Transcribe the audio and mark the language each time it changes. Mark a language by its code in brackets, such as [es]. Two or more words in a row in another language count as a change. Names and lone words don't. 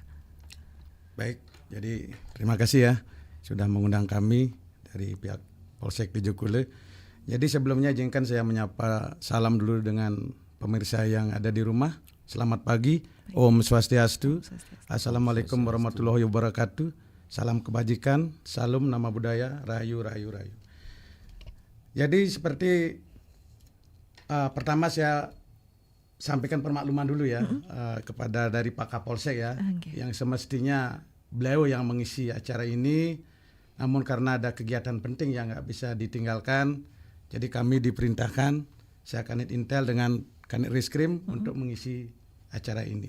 [id] Baik, jadi terima kasih ya sudah mengundang kami dari pihak Polsek TJ Kule. Jadi sebelumnya izinkan saya menyapa salam dulu dengan pemirsa yang ada di rumah. Selamat pagi, [ban] Om Swastiastu, [ar] السلام عليكم ورحمة الله وبركاته. [id] Salam kebajikan, salam nama budaya, rayu rayu rayu. Jadi seperti pertama saya sampaikan permakluman dulu ya kepada dari Pak Kapolsek ya, yang semestinya beliau yang mengisi acara ini, namun karena ada kegiatan penting yang nggak bisa ditinggalkan, jadi kami diperintahkan, saya Kanit Intel dengan Kanit Reskrim untuk mengisi acara ini.